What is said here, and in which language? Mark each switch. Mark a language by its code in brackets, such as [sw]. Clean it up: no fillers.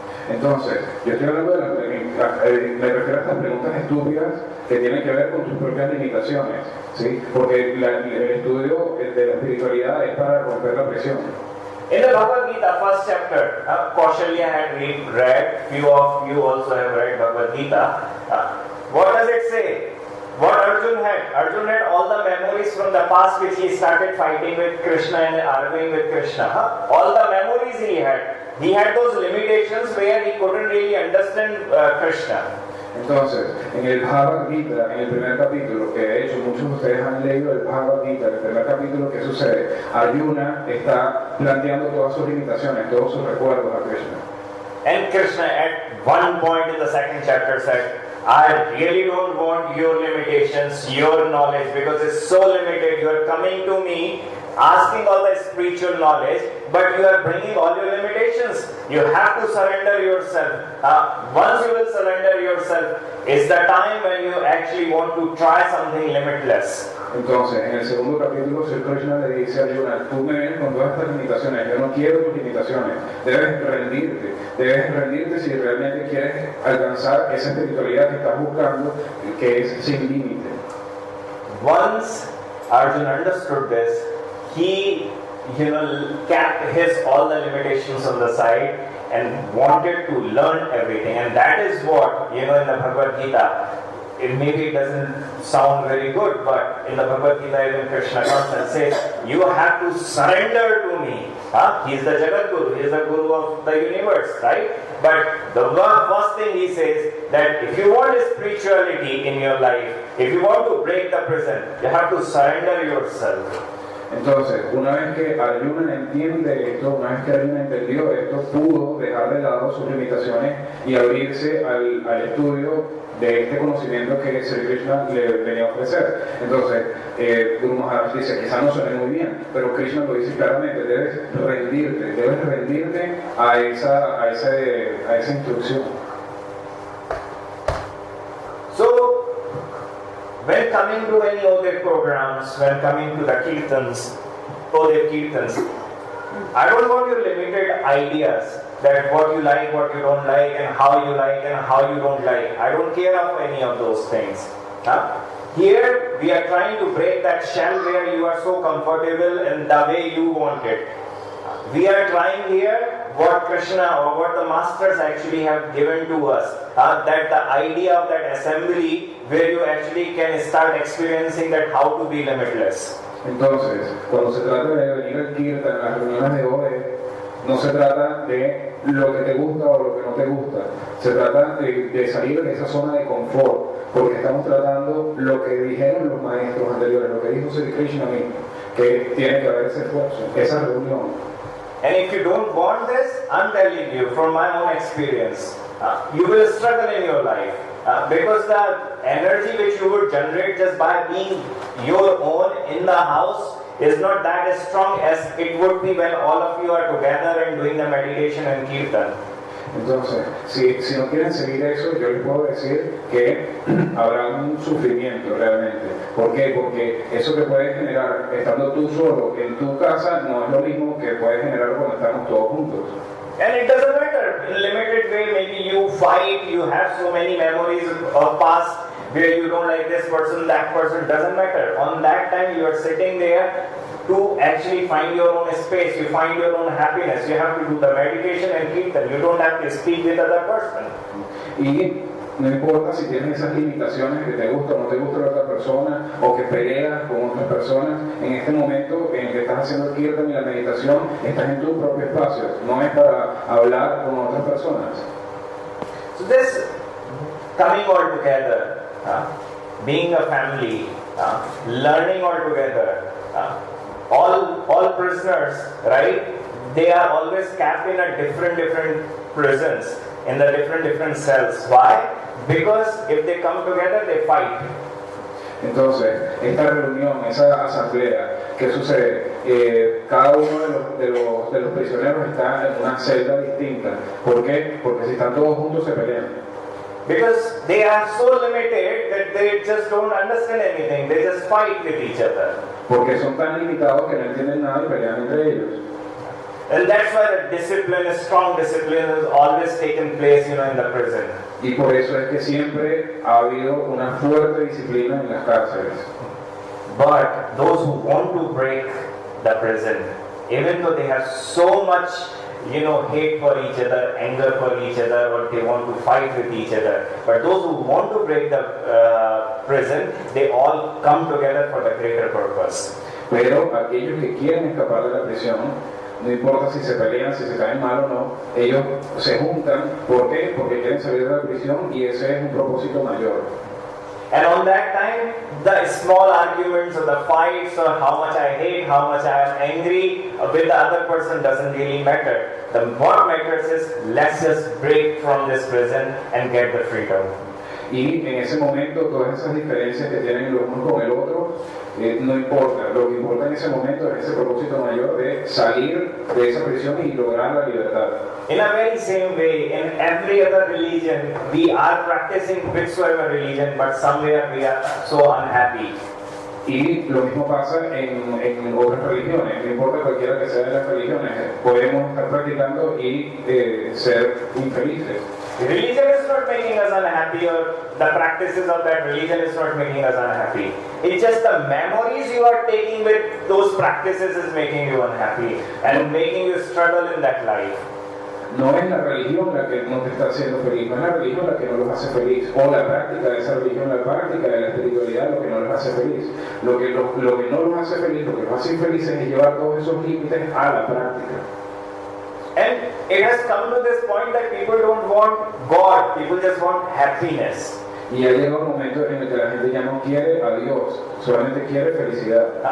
[es] Entonces, yo estoy hablando me refiero a estas preguntas estúpidas que tienen que ver con tus propias limitaciones, ¿sí? Porque el estudio de la espiritualidad es para romper la presión. [en] In the Bhagavad Gita, first chapter, Kaushalya had read, few of you also have read Bhagavad Gita. What does it say? What Arjun had? Arjun had all the memories from the past which he started fighting with Krishna and arguing with Krishna. All the memories he had. He had those limitations where he couldn't really understand Krishna. [es] Entonces, en el Bhagavad Gita, en el primer capítulo, que de hecho muchos de ustedes han leído el Bhagavad Gita, en el primer capítulo, ¿qué sucede? Arjuna está planteando todas sus limitaciones, todos sus recuerdos a Krishna. [en] And Krishna at one point in the second chapter said, I really don't want your limitations, your knowledge, because it's so limited. You are coming to me asking all the spiritual knowledge, but you are bringing all your limitations. You have to surrender yourself. Once you will surrender yourself, is the time when you actually want to try something limitless. [es] Entonces, en el segundo capítulo, Sri Krishna le dice a Arjuna, tú me vienes con todas estas limitaciones, yo no quiero tus limitaciones, debes rendirte si realmente quieres alcanzar esa espiritualidad que estás buscando, que es sin límite. [en] Once Arjuna understood this, he kept all the limitations on the side and wanted to learn everything. And that is what, in the Bhagavad Gita, maybe it doesn't sound very good, but in the Bhagavad Gita, even Krishna comes and says, you have to surrender to me. He is the Jagat Guru, he is the Guru of the universe, right? But the first thing he says, that if you want spirituality in your life, if you want to break the prison, you have to surrender yourself. [es] Entonces, una vez que Arjuna entiende esto, una vez que Arjuna entendió esto, pudo dejar de lado sus limitaciones y abrirse al estudio de este conocimiento que Sri Krishna le venía a ofrecer. Entonces, Guru Maharaj dice, quizá no suene muy bien, pero Krishna lo dice claramente, debes rendirte a esa instrucción. [en] So, when coming to any other programs, when coming to the kirtans, other kirtans, I don't want your limited ideas that what you like, what you don't like, and how you like and how you don't like. I don't care of any of those things. Here, we are trying to break that shell where you are so comfortable in the way you want it. We are trying here what Krishna or what the masters actually have given to us. That the idea of that assembly where you actually can start experiencing that how to be limitless. [es] Entonces, cuando se trata de venir al kirtan, en las reuniones de OE, no se trata de lo que te gusta o lo que no te gusta. Se trata de salir de esa zona de confort, porque estamos tratando lo que dijeron los maestros anteriores, lo que dijo Sri Krishna mismo, que tiene que haber ese esfuerzo, esa reunión. [en] And if you don't want this, I'm telling you from my own experience, you will struggle in your life. Because the energy which you would generate just by being your own in the house is not that as strong as it would be when all of you are together and doing the meditation and kirtan. [es] Entonces, si no quieren seguir eso, yo les puedo decir que habrá un sufrimiento realmente. ¿Por qué? Porque eso que puedes generar estando tú solo en tu casa no es lo mismo que puedes generar cuando estamos todos juntos. [en] And it doesn't matter. In limited way, maybe you fight, you have so many memories of past where you don't like this person, that person, doesn't matter. On that time you are sitting there, to actually find your own space, you find your own happiness. You have to do the meditation and kirtan. You don't have to speak with other person. [es] Y no importa si tienes esas limitaciones que te gusta o no te gusta la otra persona o que peleas con otras personas, en este momento en que estás haciendo el kirtan y la meditación, estás en tu propio espacio, no es para hablar con otras personas. [en] So this coming all together, being a family, learning all together, all prisoners, right? They are always capped in a different prisons, in the different cells. Why? Because if they come together, they fight. [es] Entonces, esta reunión, esa asamblea, ¿qué sucede? Cada uno de los prisioneros está en una celda distinta. ¿Por qué? Porque si están todos juntos se pelean. [en] Because they are so limited that they just don't understand anything. They just fight with each other. [es] Porque son tan limitados que no entienden nada y pelean entre ellos. [en] And that's why the discipline, strong discipline, has always taken place, in the prison. [es] Y por eso es que siempre ha habido una fuerte disciplina en las cárceles. [en] But those who want to break the prison, even though they have so much, hate for each other, anger for each other, or they want to fight with each other, but those who want to break the prison, they all come together for the greater purpose. [es] Pero aquellos que quieren escapar de la prisión, no importa si se pelean, si se caen mal o no, ellos se juntan. ¿Por qué? Porque quieren salir de la prisión y ese es un propósito mayor. [en] And on that time, the small arguments or the fights or how much I hate, how much I am angry with the other person doesn't really matter. What matters is, let's just break from this prison and get the freedom. [es] Y en ese momento todas esas diferencias que tienen el uno con el otro no importa. Lo que importa en ese momento es ese propósito mayor de salir de esa prisión y lograr la libertad. [en] In a very same way, in every other religion, we are practicing whichsoever religion, but somewhere we are so unhappy. [es] Y lo mismo pasa en otras religiones, no importa cualquiera que sea de las religiones, podemos estar practicando y ser infelices. [en] Religion is not making us unhappy, or the practices of that religion is not making us unhappy. It's just the memories you are taking with those practices is making you unhappy and making you struggle in that life. [es] No es la religión la que no te está haciendo feliz, no es la religión la que no los hace feliz, o la práctica de esa religión, la práctica de la espiritualidad lo que no los hace feliz. Lo que no los hace feliz, lo que los hace infelices es llevar todos esos límites a la práctica. [en] And it has come to this point that people don't want God, people just want happiness. [es] Y ya llega un momento en el que la gente ya no quiere a Dios, solamente quiere felicidad.